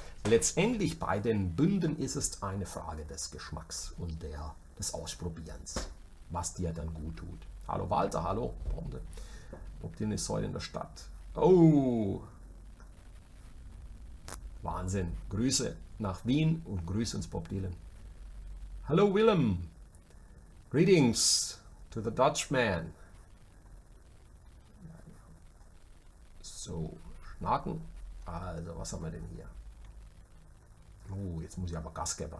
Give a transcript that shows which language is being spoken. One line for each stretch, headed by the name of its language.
German: Letztendlich bei den Bünden ist es eine Frage des Geschmacks und des Ausprobierens, was dir dann gut tut. Hallo Walter, hallo. Optin ist heute in der Stadt. Oh, Wahnsinn. Grüße nach Wien und Grüße uns Bob Dylan. Hallo Willem.
English: Greetings to the Dutchman.
German: So, Schnaken. Also, was haben wir denn hier? Oh, jetzt muss ich aber Gas geben.